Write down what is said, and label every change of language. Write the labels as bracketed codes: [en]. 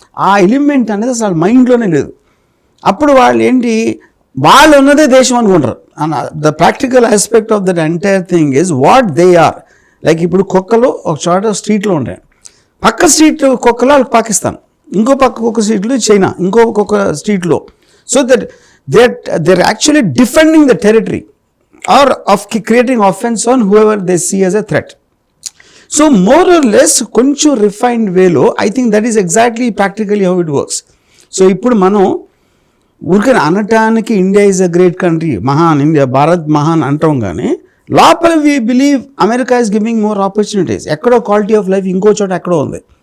[te] ఆ ఎలిమెంట్ అనేది అసలు మైండ్లోనే లేదు. అప్పుడు వాళ్ళు ఏంటి, వాళ్ళు ఉన్నదే దేశం అనుకుంటారు. [en] The practical aspect of that entire thing is what they are. [te] Like ఇప్పుడు కుక్కలు ఒక చోట స్ట్రీట్లో ఉంటాయి, పక్క స్ట్రీట్ కుక్కలు వాళ్ళకి పాకిస్తాన్, ఇంకో పక్క కుక్క స్ట్రీట్లో చైనా, ఇంకో కుక్క స్ట్రీట్లో. [en] So that they're actually defending the territory or of creating offense on whoever they see as a threat. So more or less [te] కొంచెం రిఫైన్డ్ వేలో [en] I think that is exactly practically how it works. [te] So ఇప్పుడు మనం ఊరికే అనటానికి [en] India is a great country, [te] మహాన్ India, Bharat మహాన్ అంటాం, కానీ [en] లోపల we believe America is giving more opportunities. [te] ఎక్కడో క్వాలిటీ ఆఫ్ లైఫ్ ఇంకో చోట ఎక్కడో ఉంది.